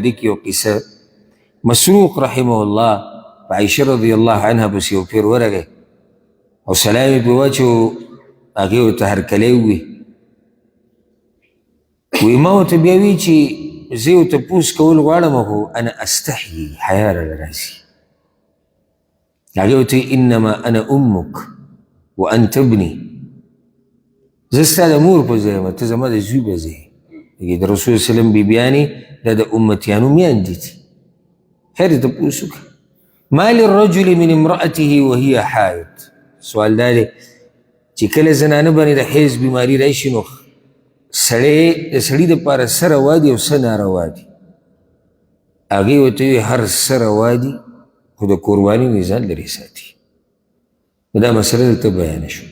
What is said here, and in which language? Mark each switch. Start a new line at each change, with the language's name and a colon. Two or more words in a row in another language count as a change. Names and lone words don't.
Pashto: دې کې یو قصه مسروق
Arabic: رحمه الله
Pashto: په عایشه
Arabic: رضی الله عنها
Pashto: پسې یو پیر ورغی او سلام یې پرې واچو، هغې ورته هرکلی ووي. وی ما ورته بیا وی چې زه یو تپوس کول غواړم خو
Arabic: انا استحیي،
Pashto: حیا راله راځي. هغې ورته
Arabic: انما انا امک وانت ابني،
Pashto: زه ستا د مور په ځای یم، ته زما د زوی په ځای یې. د رسول وسلم بیبیانې دا د امتیانو میندې دي. خیر یې تپوس وکړه
Arabic: ما للرجل من امرأته وهي حائض.
Pashto: سوال دا دی چې کله زنانه باندې د حیض بیماري راشي نو د سړي دپاره څه روا دي او څه ناروا دي؟ هغې ورته ویل هر څه روا دي خو د قرباني نه ځان لرې ساتي. دا مسله دلته بیانه شو.